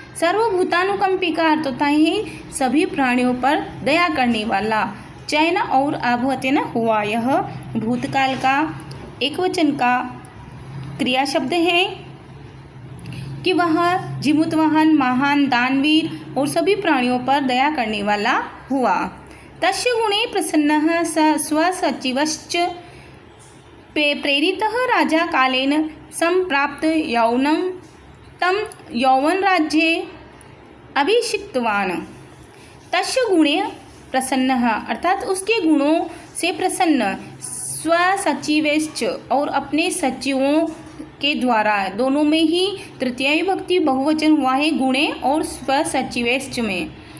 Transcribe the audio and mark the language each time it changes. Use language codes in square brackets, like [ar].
[hi] सर्वभूतानुकंपी का अर्थ होता है सभी प्राणियों पर दया करने वाला। चयन और अभवतेन हुआ, यह भूतकाल का एक वचन का क्रिया शब्द है कि वह जिमुतवाहन, महान, दानवीर और सभी प्राणियों पर दया करने वाला हुआ। [sa] तस्य गुणे प्रसन्नः स स्वसचिवश्च प्रेरितः राजा कालेन संप्राप्त यौवनं तं यौवनराज्ये अभिषिक्तवान्। [hi] तस्य गुणे प्रसन्नः अर्थात उसके गुणों से प्रसन्न, स्वसचिवश्च और अपने सचिवों के द्वारा, दोनों में ही तृतीय विभक्ति बहुवचन हुआ है गुणे और स्वसचिवश्च में।